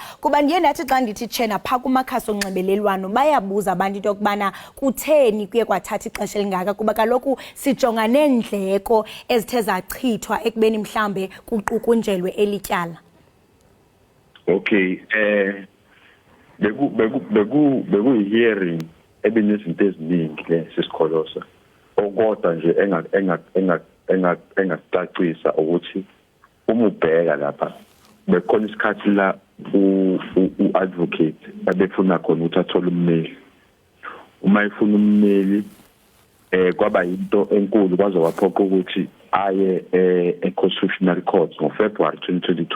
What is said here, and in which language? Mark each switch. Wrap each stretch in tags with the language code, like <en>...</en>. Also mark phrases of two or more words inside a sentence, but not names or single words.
<xh>Kuba ndiye ndathi xa ndithi tshena pha kumakhasi onxibelelwano bayabuza abantu into kubana kutheni kuye kwathatha ixesha elingaka, kuba kaloku sijonga neendleko ezithe zachithwa ekubeni mhlawumbe kuqukunjelwe elityala.</xh> <zu>Okay, beku hearing ebinezinto eziningi le sisikholosa. Okodwa nje engacacisa ukuthi uma ubheka lapha bekhona isikhathi la uadvocate abefuna khona ukuthi athole ummeli. Uma efuna ummeli kwaba into enkulu kwaze waphoqa ukuthi aye e-Constitutional Court ngoFebruary 2022.</zu>